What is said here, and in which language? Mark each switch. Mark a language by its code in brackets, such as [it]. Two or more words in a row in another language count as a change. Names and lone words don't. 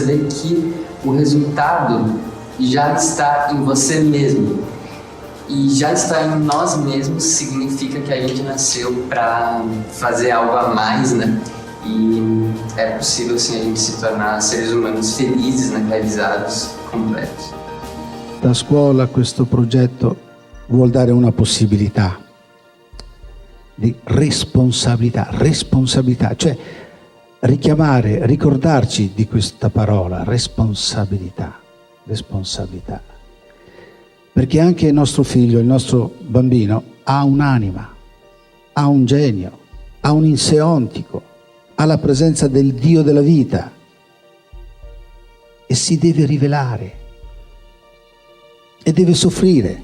[pt] Você vê que o resultado já está em você mesmo. E já estar em nós mesmos significa que a gente nasceu para fazer algo a mais, né? E é possível, sim, a gente se tornar seres humanos felizes, né? Realizados, completos. [it] La scuola, questo progetto, vuol dare una possibilità di responsabilità, cioè richiamare, ricordarci di questa parola, responsabilità. Perché anche il nostro figlio, il nostro bambino, ha un'anima, ha un genio, ha un inseontico, ha la presenza del Dio della vita e si deve rivelare e deve soffrire.